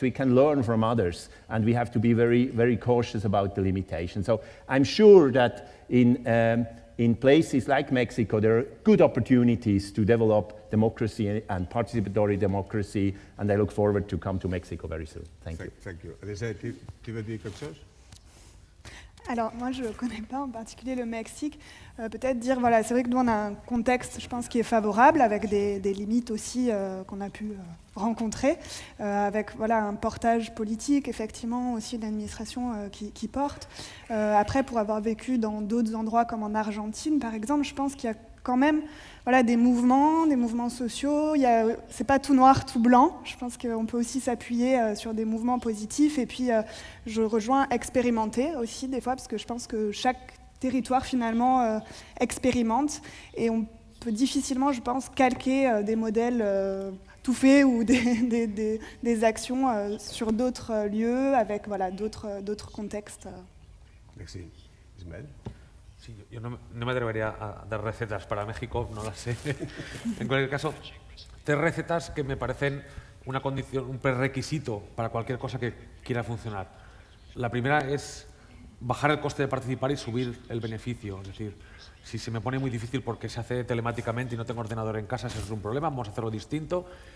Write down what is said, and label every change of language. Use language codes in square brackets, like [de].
[en] We can learn from others, and we have to be very, very cautious about the limitations. So I'm sure that in places like Mexico, there are good opportunities to develop democracy and participatory democracy, and I look forward to come to Mexico very soon. Thank you. Thank you. [fr] Alizée, tu veux dire quelque chose? Alors, moi, je ne connais pas en particulier le Mexique. Peut-être dire, voilà, c'est vrai que nous, on a un contexte, je pense, qui est favorable, avec des limites aussi qu'on a pu rencontrer, avec voilà, un portage politique, effectivement, aussi une administration qui porte. Après, pour avoir vécu dans d'autres endroits, comme en Argentine, par exemple, je pense qu'il y a quand même voilà, des mouvements sociaux. C'est pas tout noir, tout blanc. Je pense qu'on peut aussi s'appuyer sur des mouvements positifs. Et puis, je rejoins expérimenter aussi des fois, parce que je pense que chaque territoire finalement expérimente. Et on peut difficilement, je pense, calquer des modèles tout faits ou des actions sur d'autres lieux avec voilà, d'autres contextes. Merci. Ismael. [es] Sí, yo no me atrevería a dar recetas para México, no las sé. En cualquier caso, 3 recetas que me parecen una condición, un prerequisito para cualquier cosa que quiera funcionar. La primera es bajar el coste de participar y subir el beneficio. Es decir, si se me pone muy difícil porque se hace telemáticamente y no tengo ordenador en casa, eso es un problema, vamos a hacerlo distinto.